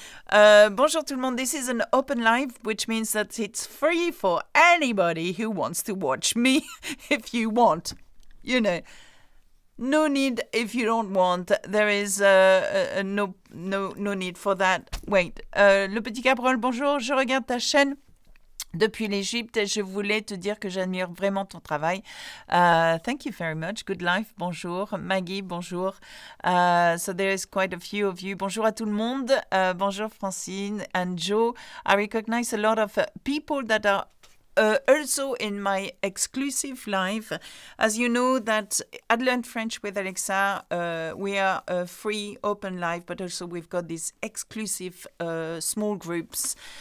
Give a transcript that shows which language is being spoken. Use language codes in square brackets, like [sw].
[fr] Bonjour tout le monde. [en] This is an open live, which means that it's free for anybody who wants to watch me if you want. You know, no need if you don't want. There is no need for that. Wait. [fr] Le Petit Cabrol, bonjour. Je regarde ta chaîne depuis l'Égypte et je voulais te dire que j'admire vraiment ton travail. [en] Thank you very much. Good life. Bonjour. Maggie, bonjour. So there is quite a few of you. [fr] Bonjour à tout le monde. [en] Bonjour Francine and Joe. I recognize a lot of people that are also in my exclusive live. As you know that at Learn French with Alexa, we are a free open live, but also we've got these exclusive small groups.